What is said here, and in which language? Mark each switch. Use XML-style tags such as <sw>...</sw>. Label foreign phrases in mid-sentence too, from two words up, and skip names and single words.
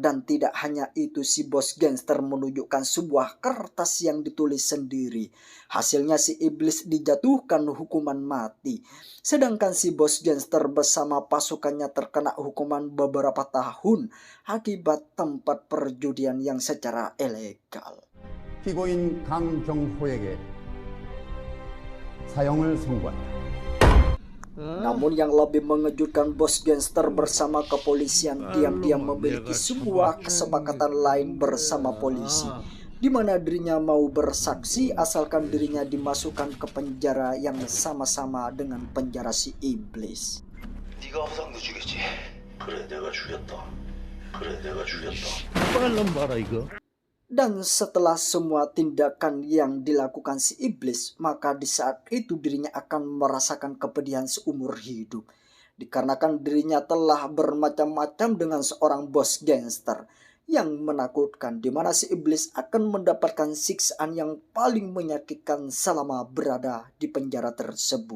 <id>Dan tidak hanya itu, si bos gangster menunjukkan sebuah kertas yang ditulis sendiri. Hasilnya si iblis dijatuhkan hukuman mati, sedangkan si bos gangster bersama pasukannya terkena hukuman beberapa tahun akibat tempat perjudian yang secara ilegal.</id> <ko>피고인 강경호에게 사형을 선고한다.</ko> <id>Namun yang lebih mengejutkan, bos gangster bersama kepolisian diam-diam memiliki sebuah kesepakatan lain bersama polisi, di mana dirinya mau bersaksi asalkan dirinya dimasukkan ke penjara yang sama-sama dengan penjara si iblis.</id> <ko>네가 허상도 주겠지. 그래 내가 죽였다. 빨란 봐라 이거.</ko> <id>Dan setelah semua tindakan yang dilakukan si iblis, maka di saat itu dirinya akan merasakan kepedihan seumur hidup. Dikarenakan dirinya telah bermacam-macam dengan seorang bos gangster yang menakutkan, di mana si iblis akan mendapatkan siksaan yang paling menyakitkan selama berada di penjara tersebut.</id>